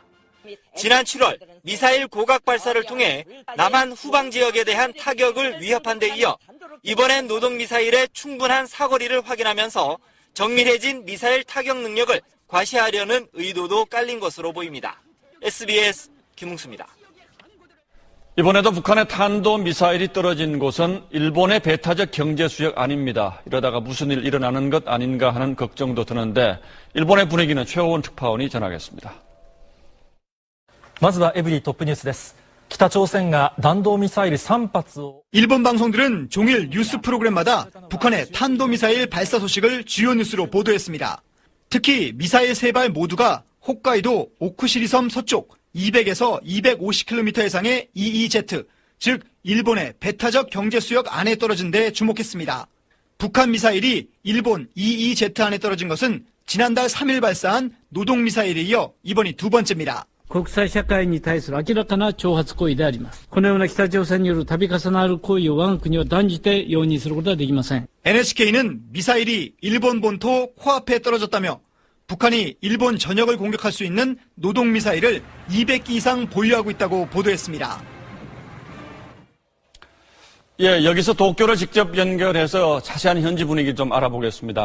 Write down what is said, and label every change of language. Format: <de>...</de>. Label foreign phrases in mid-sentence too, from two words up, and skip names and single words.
<ko>지난 7월 미사일 고각 발사를 통해 남한 후방 지역에 대한 타격을 위협한 데 이어 이번엔 노동미사일의 충분한 사거리를 확인하면서 정밀해진 미사일 타격 능력을 과시하려는 의도도 깔린 것으로 보입니다. SBS 김웅수입니다. 이번에도 북한의 탄도미사일이 떨어진 곳은 일본의 배타적 경제수역 아닙니다. 이러다가 무슨 일 일어나는 것 아닌가 하는 걱정도 드는데 일본의 분위기는 최호원 특파원이 전하겠습니다.</ko> <ja>まずはエブリィトップニュースです。北朝鮮が弾道ミサイル3発を</ja> <ko>일본 방송들은 종일 뉴스 프로그램마다 북한의 탄도미사일 발사 소식을 주요 뉴스로 보도했습니다. 특히 미사일 3발 모두가 홋카이도 오쿠시리섬 서쪽 200에서 250km 해상의 EEZ, 즉 일본의 배타적 경제수역 안에 떨어진 데 주목했습니다. 북한 미사일이 일본 EEZ 안에 떨어진 것은 지난달 3일 발사한 노동미사일에 이어 이번이 두 번째입니다.</ko> <ja>国際社会に対する明らかな挑発行為であります。このような北朝鮮による度重なる行為を我が国は断じて容認することはできません。</ja> <ko>NHK는 미사일이 일본 본토 코앞에 떨어졌다며 북한이 일본 전역을 공격할 수 있는 노동미사일을 200기 이상 보유하고 있다고 보도했습니다. 예, 여기서 도쿄를 직접 연결해서 자세한 현지 분위기 좀 알아보겠습니다.</ko>